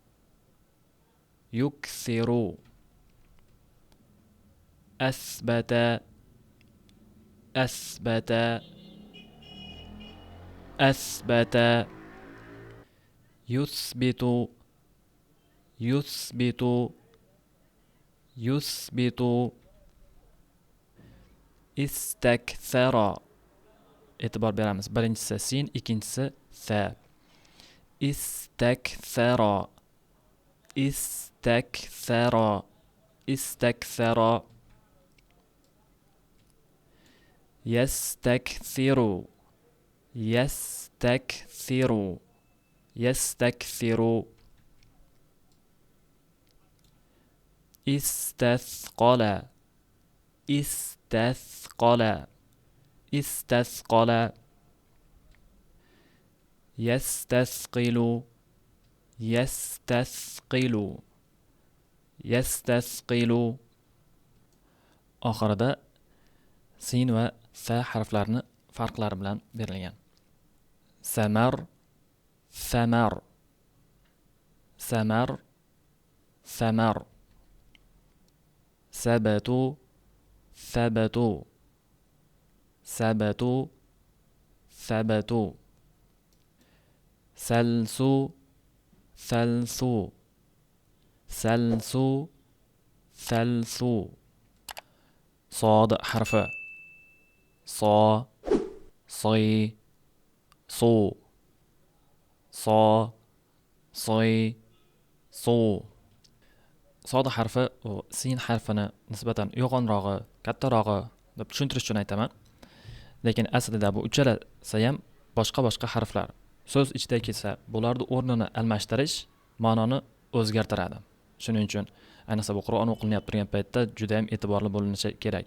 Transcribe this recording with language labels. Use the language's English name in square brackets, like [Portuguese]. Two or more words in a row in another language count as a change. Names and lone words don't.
[Arabic] يكثر أثبت أثبت أثبت يثبت يثبت يثبت استكثر [Uzbek] e'tibor beramiz. Birinchisi sin, ikkinchisi sa. [Arabic] استكثر استكثر استكثر يستكثر يستكثر يستكثر استثقل استثقل استثقل يستثقل يستثقل يستثقل [Uzbek] oxirida sin va sa harflarini farqlari bilan berilgan. Samar samar samar samar sabatu sabatu sabatu sabatu salsu salsu salsu salsu [Arabic] صاد حرف صا صي صو صا صي صو صاد [Uzbek] harfi u sin harfini nisbatan yo'g'onrog'i, kattarog'i deb tushuntirish uchun aytaman. Lekin aslida bu uchalasi ham boshqa harflar. So'z ichida kelsa, bularning o'rnini almashtirish ma'noni o'zgartiradi. Shuning uchun ayniqsa bu Qur'on o'qilinayotgan turgan paytda juda ham e'tiborli bo'linishi kerak.